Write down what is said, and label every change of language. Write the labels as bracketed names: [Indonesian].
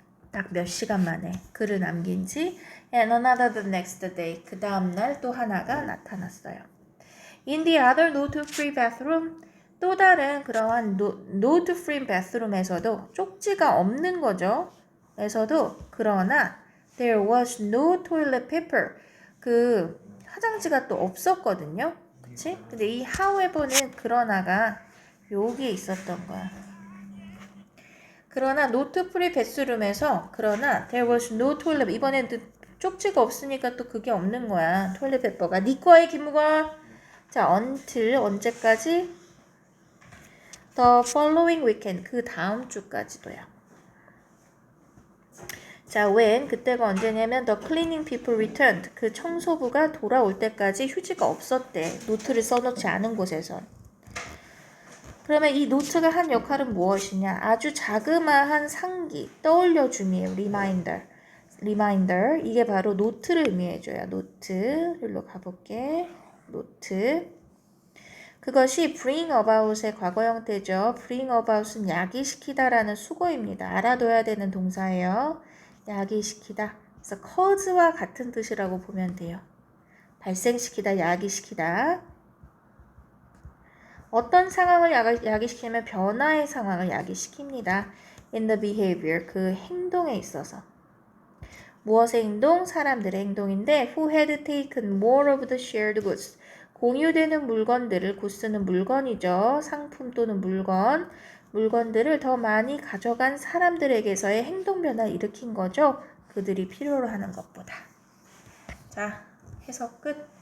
[Korean] 딱 몇 시간 만에 글을 남긴 지 [English] and another the next day. [Korean] 그 다음날 또 하나가 나타났어요. [English] In the other note-free bathroom, [Korean] 또 다른 그러한 note-free bathroom에서도 쪽지가 없는 거죠. 에서도 그러나 [English] there was no toilet paper. [Korean] 그 화장지가 또 없었거든요. 그치? 근데 이 however는 그러나가 여기에 있었던 거야. 그러나 노트 프리 베스룸에서 그러나 [English] there was no toilet, [Korean] 이번엔 쪽지가 없으니까 또 그게 없는 거야. 토일렛 페퍼가. 네 거에 김무건. 자, until 언제까지? [English] The following weekend. [Korean] 그 다음 주까지도야. [English] 자, when [Korean] 그때가 언제냐면 [English] the cleaning people returned. [Korean] 그 청소부가 돌아올 때까지 휴지가 없었대. 노트를 써놓지 않은 곳에선. 그러면 이 노트가 한 역할은 무엇이냐? 아주 자그마한 상기, 떠올려줌이에요. [English] reminder. [Korean] 이게 바로 노트를 의미해줘요. 노트. 여기로 가볼게. 노트. 그것이 bring about의 과거 형태죠. bring about은 야기시키다라는 수거입니다. 알아둬야 되는 동사예요. 야기시키다. 그래서 cause와 같은 뜻이라고 보면 돼요. 발생시키다, 야기시키다. 어떤 상황을 야기시키면 변화의 상황을 야기시킵니다. [English] in the behavior, [Korean] 그 행동에 있어서. 무엇의 행동? 사람들의 행동인데 [English] who had taken more of the shared goods. [Korean] 공유되는 물건들을, goods는 물건이죠. 상품 또는 물건들을 더 많이 가져간 사람들에게서의 행동 변화를 일으킨 거죠. 그들이 필요로 하는 것보다. 자, 해석 끝.